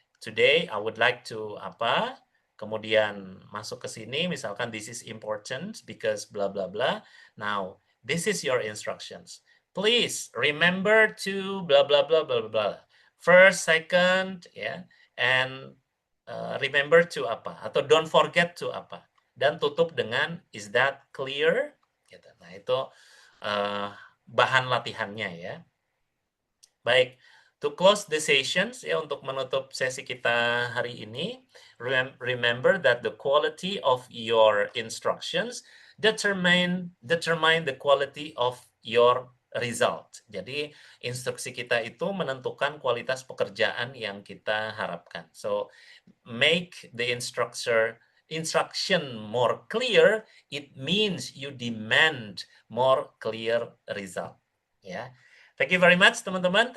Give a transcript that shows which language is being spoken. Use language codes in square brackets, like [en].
[en] Today I would like to [id] apa, kemudian masuk ke sini, misalkan [en] this is important because bla bla bla. Now, this is your instructions. please remember to blah blah blah blah blah blah. First, second, ya, and remember to [id] apa atau [en] don't forget to apa. [id] Dan tutup dengan [en] is that clear? [id] Gitu. Nah, itu bahan latihannya ya. [en] Baik, to close the sessions ya, [id] untuk menutup sesi kita hari ini, [en] remember that the quality of your instructions determine the quality of your result. [id] Jadi instruksi kita itu menentukan kualitas pekerjaan yang kita harapkan. [en] So make the instruction more clear, it means you demand more clear result. Ya. Thank you very much teman-teman.